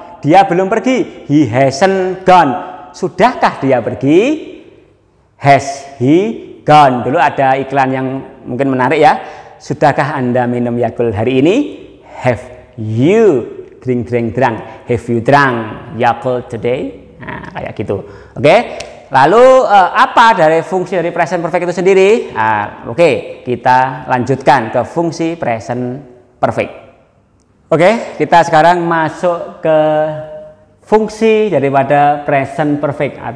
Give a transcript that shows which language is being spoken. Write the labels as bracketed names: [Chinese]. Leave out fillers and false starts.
[Indonesian] Dia belum pergi, [English] he hasn't gone. [Indonesian] Sudahkah dia pergi? [English] Has he gone? [Indonesian] Dulu ada iklan yang mungkin menarik ya. Sudahkah Anda minum Yakult hari ini? [English] Have you drink? Have you drunk Yakult today? [Indonesian] Nah, kayak gitu. Oke. Lalu apa dari fungsi dari present perfect itu sendiri? Oke, kita lanjutkan ke fungsi present perfect. Oke, kita sekarang masuk ke fungsi daripada present perfect.